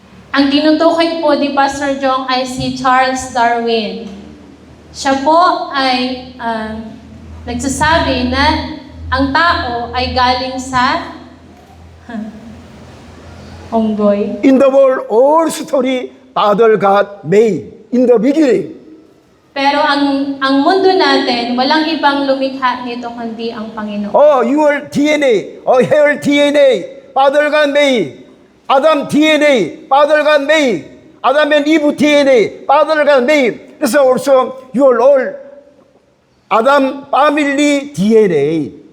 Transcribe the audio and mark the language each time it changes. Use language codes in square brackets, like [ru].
[tl] Ang tinutukoy po ni Pastor Jong ay si Charles Darwin. Siya po ay nagsasabi na ang tao ay galing sa unggoy. [en] In the world, all story, Father God made in the beginning. [tl] Pero ang mundo natin, walang ibang lumikha nito kundi ang Panginoon. [en] Your DNA, hair DNA, Father God made. Adam DNA, Father God made. Adam and Eve DNA, Father God made. [ko] 그래서 [en] also your all Adam family DNA.